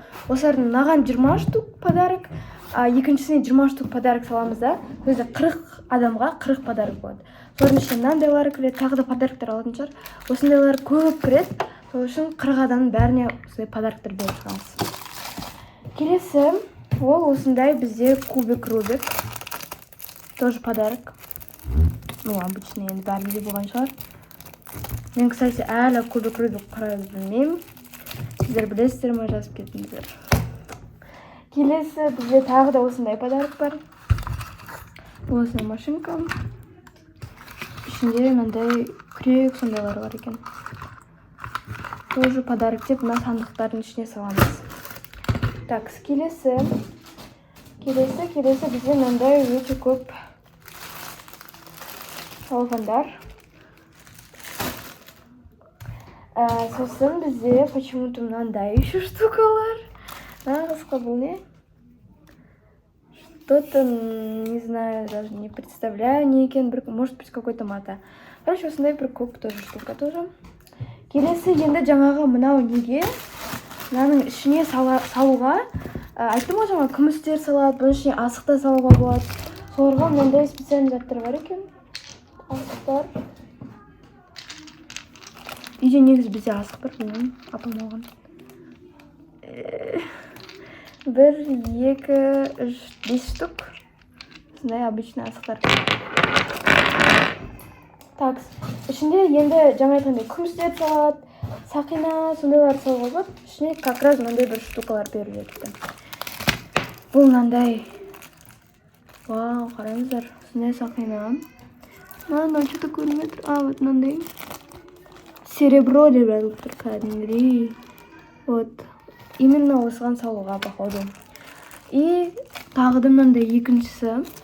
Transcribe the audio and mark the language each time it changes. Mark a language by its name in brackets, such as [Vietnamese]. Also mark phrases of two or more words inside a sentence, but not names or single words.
[Kazakh] Осылардың маған 20 [Russian] штук подарок, [Kazakh] екіншісіне 20 [Russian] штук подарок [Kazakh] саламыз да. Өзі 40 адамға 40 подарок болады. Солардың ішіне мынандайлары кіреді, тағы да подароктар алатын шығар. Осындайлар көп кіреді. Сол үшін 40 адамның бәріне осындай подароктар беріп шығамыз. Келесі, ол осындай бізде кубик Рубик. [Russian] Тоже подарок. Ну, обычно [Kazakh] енді бәрінде болған шығар. Мен, кстати, әлі кубик Рубик қарайды білмеймін. Сіздер білесіздер ме, жазып кетіңіздер. Келесі, бізде тағы да осындай подарок бар. Осындай машинка. Ішінде мынандай күрек сондайлар бар екен. [Russian] Тоже подарок [Kazakh] деп мына сандықтардың ішіне саламыз. Так, келесі бізде мынандай өте көп салфандар. Сосын бізде почему-то мынандай еще штукалар. Қысқа бұл не? [Russian] Что-то, не знаю, даже не представляю, [Kazakh] не екен, [Russian] может быть, какой-то мата. [Kazakh] Короче, осындай бір көп [Russian] тоже штука тоже. [Kazakh] Келесі енді жаңағы мынау неге? Мынаның ішіне салуға, айттым ғой жаңа күмістер салады, бұның ішіне асықта салуға болады. Соларға мынандай специальный заттар бар екен. Асықтар. Үйде негізі бізде асық бар, білмеймін, апам алған. 1, 2, 3, 5 штук. Осындай обычный асықтар. Так, ішінде енді жаңа айтқандай күмістер салады. Сақина, сондайлар салуға болады. Ішіне [Russian] как раз [Kazakh] мынандай бір штукалар беріледі. Бұл мынандай. Вау, қараңыздар. Осындай сақина. Мынау что-то көрінеді. Вот мынандай. Серебро деп жазылып тұр кәдімгідей. Вот. Именно осыған салуға походу. И тағы да мынандай екіншісі.